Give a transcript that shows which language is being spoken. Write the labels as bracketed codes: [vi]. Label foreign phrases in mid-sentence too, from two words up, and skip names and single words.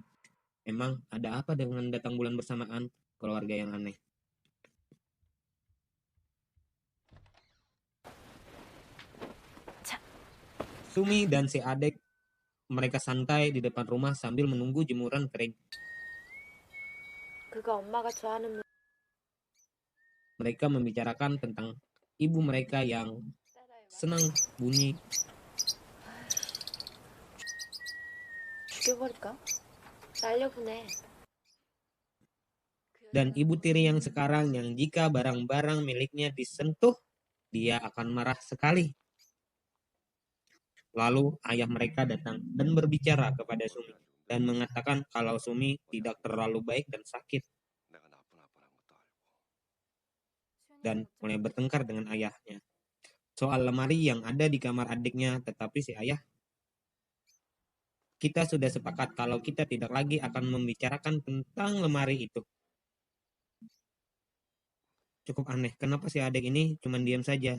[id] Emang ada apa dengan datang bulan bersamaan? Keluarga yang aneh. Sumi dan si adik mereka santai di depan rumah sambil menunggu jemuran kering. [ko] 그거 엄마가 좋아하는 [id] Mereka membicarakan tentang ibu mereka yang senang bunyi [ko] 죽여버릴까? 날려보내. [id] dan ibu tiri yang sekarang yang jika barang-barang miliknya disentuh, dia akan marah sekali. Lalu ayah mereka datang dan berbicara kepada Sumi dan mengatakan kalau Sumi tidak terlalu baik dan sakit [ko] 내가 나쁜 아빠란 것도 알고. [id] dan mulai bertengkar dengan ayahnya. Soal lemari yang ada di kamar adiknya, tetapi si ayah, kita sudah sepakat kalau kita tidak lagi akan membicarakan tentang lemari itu. Cukup aneh, kenapa si adik ini cuma diam saja?